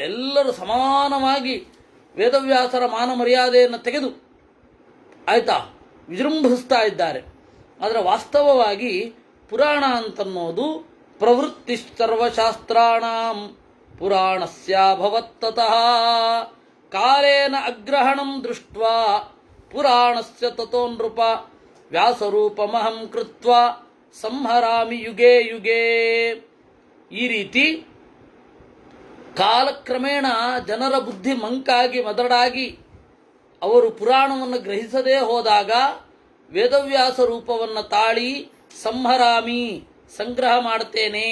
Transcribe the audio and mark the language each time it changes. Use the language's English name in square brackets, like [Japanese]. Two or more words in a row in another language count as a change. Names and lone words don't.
[Kannada] ಎಲ್ಲರೂ ಸಮಾನವಾಗಿ ವೇದವ್ಯಾಸರ ಮಾನ ಮರ್ಯಾದೆಯನ್ನು ತೆಗೆದು ಆಯ್ತಾ ವಿಜೃಂಭಿಸ್ತಾ ಇದ್ದಾರೆ. ಆದರೆ ವಾಸ್ತವವಾಗಿ ಪುರಾಣ ಅಂತನ್ನೋದು [Sanskrit] ಪ್ರವೃತ್ತಿ ಸರ್ವಶಾಸ್ತ್ರಾಣಾಂ ಪುರಾಣಸ್ಯಾಭವತ್ತತಃ ಕಾಲೇನ ಅಗ್ರಹಣಂ ದೃಷ್ಟ್ವಾ ಪುರಾಣಸ್ಯ ತಥೋ ನೃಪ ವ್ಯಾಸರೂಪಮಹಂ ಕೃತ್ವಾ ಸಂಹರಾಮಿ ಯುಗೇ ಯುಗೇ. [Kannada] ಈ ರೀತಿ ಕಾಲಕ್ರಮೇಣ ಜನರ ಬುದ್ಧಿ ಮಂಕಾಗಿ ಮದಡಾಗಿ ಅವರು ಪುರಾಣವನ್ನು ಗ್ರಹಿಸದೇ ಹೋದಾಗ ವೇದವ್ಯಾಸ ರೂಪವನ್ನು ತಾಳಿ ಸಂಹರಾಮಿ ಸಂಗ್ರಹ ಮಾಡ್ತೇನೆ.